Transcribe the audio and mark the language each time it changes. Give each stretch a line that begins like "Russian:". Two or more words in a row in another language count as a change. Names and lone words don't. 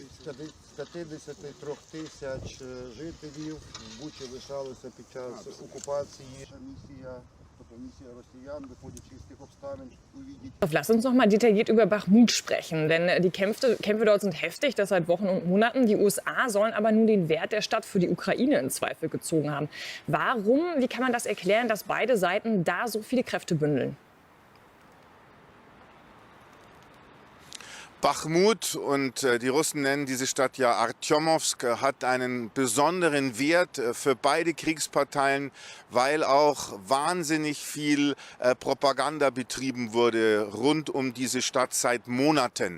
Ukrainian: 53 тисяч жителів в Бучі лишалися під час окупації. Місія росіян, виходячи з тих обставин, увидеть.
German: Lass uns noch mal detailliert über Bachmut sprechen, denn die Kämpfe dort sind heftig, das seit Wochen und Monaten. Die USA sollen aber nun den Wert der Stadt für die Ukraine in Zweifel gezogen haben. Warum, wie kann man das erklären, dass beide Seiten da so viele Kräfte bündeln? Bachmut, und die Russen nennen diese Stadt ja Artjomowsk, hat einen besonderen Wert für beide Kriegsparteien, weil auch wahnsinnig viel Propaganda betrieben wurde rund um diese Stadt seit Monaten.